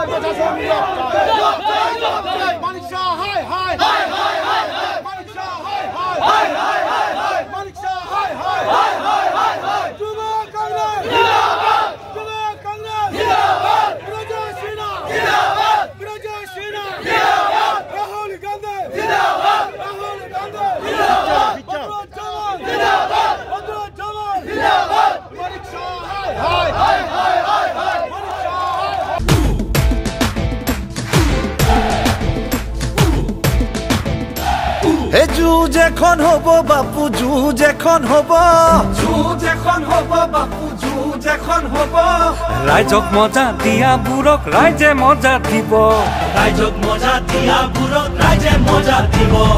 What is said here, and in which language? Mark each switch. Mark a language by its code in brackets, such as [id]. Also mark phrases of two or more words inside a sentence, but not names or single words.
[bn] প্রশাসন মানিক শাহ হায় হায়, মানিক শাহ হায় হায়, মানিক শাহ হায় হায়, যুব কংগ্রেস জিন্দাবাদ, যুব কংগ্রেস জিন্দাবাদ, বিরোধী সেনা জিন্দাবাদ, বিরোধী সেনা জিন্দাবাদ, রাহুল গান্ধী জিন্দাবাদ, রাহুল গান্ধী জিন্দাবাদ, ভদ্র জওয়ান জিন্দাবাদ, ভদ্র জওয়ান জিন্দাবাদ, মানিক শাহ হায় হায়, মানিক শাহ হায় হায়। [as] হে যুঁজ এখন হব বাপু, যুঁজ এখন হব, যুঁজ এখন হব বাপু, যুঁজ এখন হব। রাইজক মজা দিয়া বুড়ক রাইজে মজা দিব, রাইজক মজা দিয়া বুড়ক রাইজে মজা দিব।